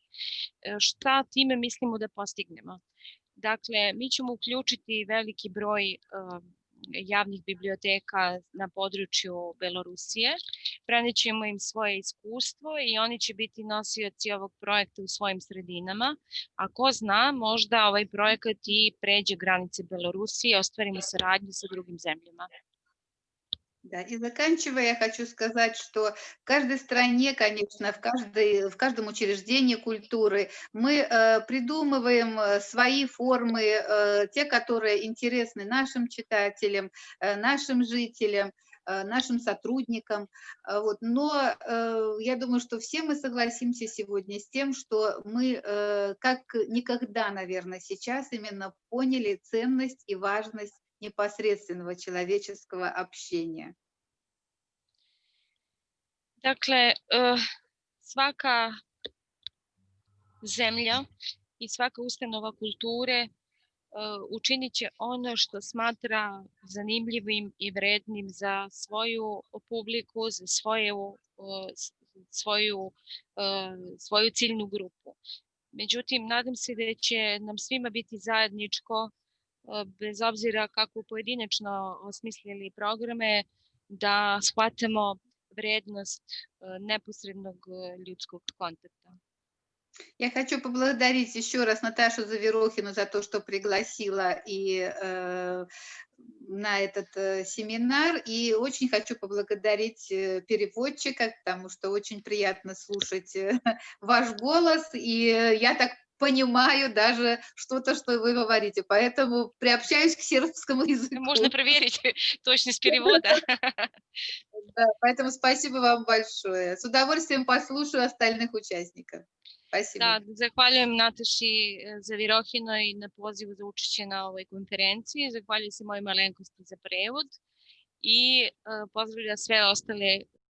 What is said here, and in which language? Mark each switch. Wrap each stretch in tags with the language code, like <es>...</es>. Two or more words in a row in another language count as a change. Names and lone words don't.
<sr>Šta time mislimo da postignemo? Dakle, mi ćemo uključiti veliki broj javnih biblioteka na području Belorusije, prenećemo im svoje iskustvo i oni će biti nosioci ovog projekta u svojim sredinama. A ko zna, možda ovaj projekat i pređe granice Belorusije i ostvarimo saradnju sa drugim zemljama.</sr> <ru>Да, и заканчивая, я хочу сказать, что в каждой стране, конечно, в каждом учреждении культуры мы придумываем свои формы, те, которые интересны нашим читателям, нашим жителям, нашим сотрудникам. Вот. Но я думаю, что все мы согласимся сегодня с тем, что мы как никогда, наверное, сейчас именно поняли ценность и важность непосредственного человеческого общения.</ru> <sr>Dakle, svaka zemlja i svaka ustanova kulture učinit će ono što smatra zanimljivim i vrednim za svoju publiku, za svoju ciljnu grupu. Međutim, nadam se da će nam svima biti zajedničko, bez obzira kako pojedinačno osmislili programe, da shvatamo vrednost neposrednog ljudskog kontakta.</sr> <ru>Я хочу поблагодарить еще раз Наташу Заверохину за то, что пригласила и на этот семинар. И очень хочу поблагодарить переводчика, потому что очень приятно слушать ваш голос. И я так понимаю даже что-то, что вы говорите. Поэтому приобщаюсь к сербскому языку. Можно проверить точность перевода. Да, поэтому спасибо вам большое. С удовольствием послушаю остальных участников. Спасибо.</ru> <sr>Da, zahvaljujem Nataši Zavirohinoj na pozivu za učešće na ovoj konferenciji. Zahvaljujem se mojoj malenkosti za prevod i pozdravljam sve ostale</sr>